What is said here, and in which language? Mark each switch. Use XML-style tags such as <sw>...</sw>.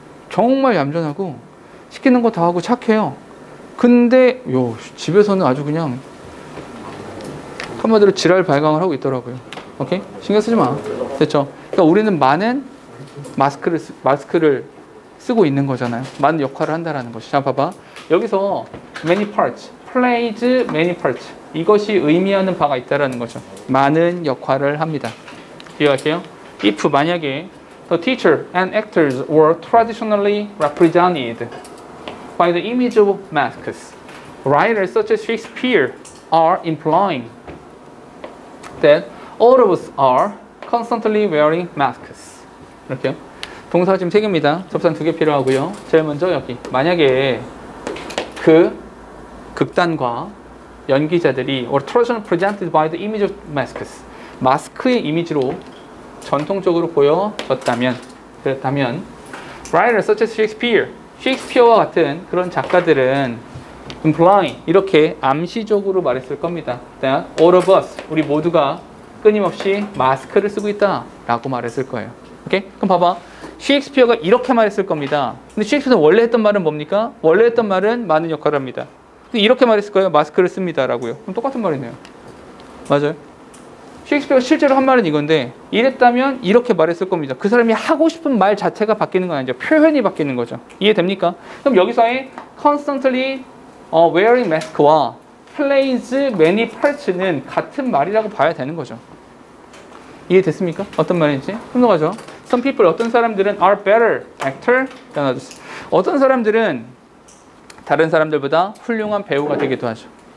<ko>정말 얌전하고 시키는 거 다 하고 착해요. 근데 집에서는 아주 그냥 한마디로 지랄 발광을 하고 있더라고요. 오케이? 신경 쓰지 마. 됐죠? 그러니까 우리는 많은 마스크를 쓰고 있는 거잖아요. 많은 역할을 한다라는 것이. 자, 봐봐.</ko> <en>여기서 many parts, plays many parts.</en> <ko>이것이 의미하는 바가 있다라는 거죠. 많은 역할을 합니다. 기억할게요.</ko> <en>If</en> <ko>만약에</ko> <en>the teacher and actors were traditionally represented by the image of masks, writers such as Shakespeare are implying that all of us are constantly wearing masks.</en> <ko>이렇게요. 동사 지금 3개입니다. 접선 2개 필요하고요. 제일 먼저 여기. 만약에 그 극단과 연기자들이</ko> <en>or traditionally presented by the image of masks.</en> <ko>마스크의 이미지로 전통적으로 보여졌다면, 그렇다면</ko> <en>writers such as Shakespeare,</en> <ko>셰익스피어와 같은 그런 작가들은 implying, 이렇게 암시적으로 말했을 겁니다.</ko> <en>that all of us,</en> <ko>우리 모두가 끊임없이 마스크를 쓰고 있다 라고 말했을 거예요. 오케이? 그럼 봐봐. 셰익스피어가 이렇게 말했을 겁니다. 근데 셰익스피어는 원래 했던 말은 뭡니까? 원래 했던 말은 많은 역할을 합니다. 이렇게 말했을 거예요. 마스크를 씁니다라고요. 그럼 똑같은 말이네요. 맞아요. 셰익스피어가 실제로 한 말은 이건데 이랬다면 이렇게 말했을 겁니다. 그 사람이 하고 싶은 말 자체가 바뀌는 건 아니죠. 표현이 바뀌는 거죠. 이해됩니까? 그럼 여기서의</ko> <en>constantly wearing mask</en> <ko>와</ko> <en>plays many parts</en> <ko>는 같은 말이라고 봐야 되는 거죠. 이해됐습니까? 어떤 말인지? 넘어가죠.</ko> <en>Some people,</en> <ko>어떤 사람들은</ko> <en>are better actor than others.</en> <ko>어떤 사람들은 다른 사람들보다 훌륭한 배우가 되기도 하죠.</ko>